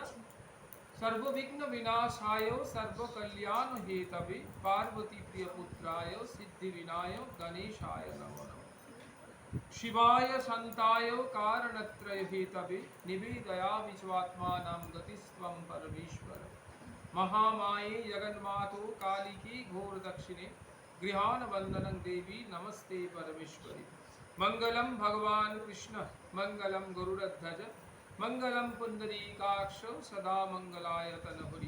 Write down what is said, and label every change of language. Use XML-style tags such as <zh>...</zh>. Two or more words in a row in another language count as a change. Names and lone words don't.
<sa>সর্ববিঘ্ন বিনাশায় সর্বকল্যাণ হেতবে পার্বতী প্রিয় পুত্রায় সিদ্ধি বিনায়ক গণেশায় নমো নমঃ। শিবায় শান্তায় কারণত্রয় হেতবে নিবেদয়ামি স্বাত্মানাং গতিস্ত্বং পরমেশ্বর। महामाये जगन्मातो कालिके घोर दक्षिणे गृहान वंदनं देवी नमस्ते परमेश्वरी। मंगलम भगवान कृष्ण मंगलम गरुड़ध्वज मंगलम पुंडरीकाक्ष सदा मंगलाय तनहुरी।</sa>